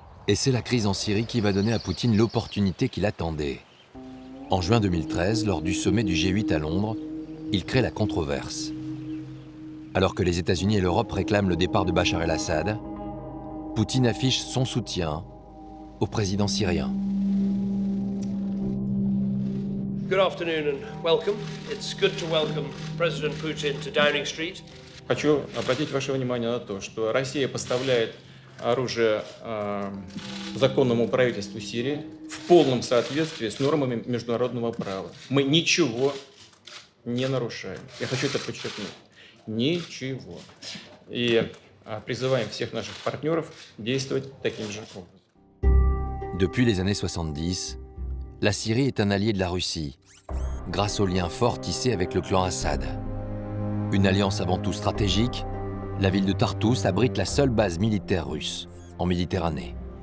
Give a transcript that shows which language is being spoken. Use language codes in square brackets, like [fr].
[fr] Et c'est la crise en Syrie qui va donner à Poutine l'opportunité qu'il attendait. En juin 2013, lors du sommet du G8 à Londres, il crée la controverse. Alors que les États-Unis et l'Europe réclament le départ de Bachar el-Assad, Poutine affiche son soutien au président syrien. [en] Good afternoon and welcome. It's good to welcome President Putin to Downing Street. [ru] Хочу обратить ваше внимание на то, что Россия поставляет оружие законному правительству Сирии в полном соответствии с нормами международного права. Мы ничего не нарушаем. Я хочу это подчеркнуть. Ничего. И призываем всех наших партнеров действовать таким же образом. [fr] Depuis les années 70, la Syrie est un allié de la Russie, grâce aux liens forts tissés avec le clan Assad. Une alliance avant tout stratégique, la ville de Tartous abrite la seule base militaire russe en Méditerranée.